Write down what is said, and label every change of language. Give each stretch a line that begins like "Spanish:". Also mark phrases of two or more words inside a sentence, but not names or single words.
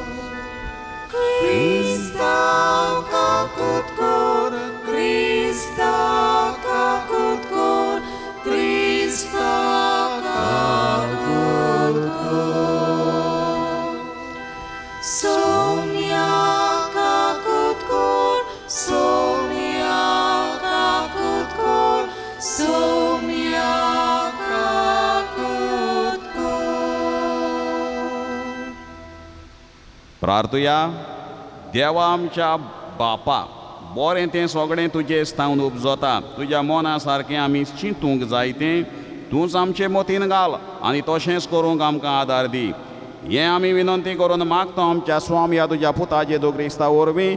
Konkani: Krista kakut kor, Krista kakut kor, Krista kakut kor. Somia Somia kakut kor, somia kakut kor. प्रार्थुया. देवा आमच्या बापा, बरें तें सगळें तुजे स्थावन उपजता. तुज्या मोना सारकें आमी चिंतूंक जाय तें तूंच आमचे मतीन घाल आनी तशेंच करूंक आमकां आदार दी. हें आमी विनंती करून मागता आमच्या स्वामी ह्या तुज्या पुता जेजू क्रिस्ता वरवीं.